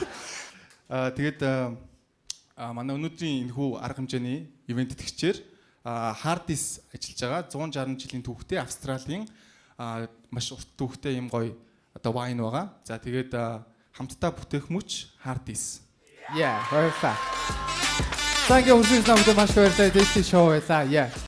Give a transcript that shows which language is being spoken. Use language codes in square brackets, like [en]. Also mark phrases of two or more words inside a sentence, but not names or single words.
[mn] Тэгээд манай өнөөдрийн энэхүү арга хэмжээний ивент тэтгэгчээр Hardis ажиллаж байгаа 160 жилийн түүхтэй Австралийн маш урт түүхтэй юм гоё одоо wine байгаа. За тэгээд хамтдаа бүтээх мөч Hardis. [en] Yeah, perfect. Thank you for listening to my show. This is show. Yeah.